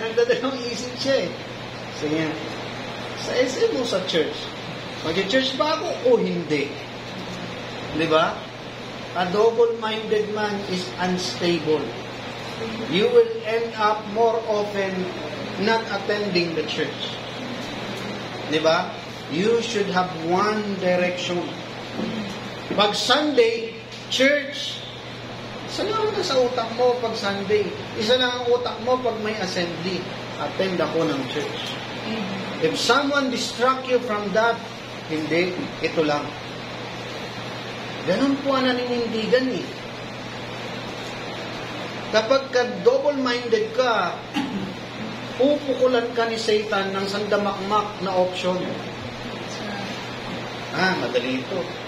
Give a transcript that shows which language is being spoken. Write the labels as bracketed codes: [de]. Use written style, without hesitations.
[tl] Nagdadalawang isip siya eh. Sige, sa SM o sa church? Mag-church ba ako o hindi? Di ba? [en] A double-minded man is unstable. You will end up more often not attending the church. Di ba? You should have one direction. [tl] Pag Sunday, church. Isa lang ang nasa utak mo pag Sunday. Isa lang ang utak mo pag may assembly. Attend ako ng church. [en] If someone distract you from that, [tl] hindi, ito lang. Ganun po ang naninindigan eh. Kapag ka double-minded ka, pupukulan ka ni Satan ng sandamakmak na option. Madali ito.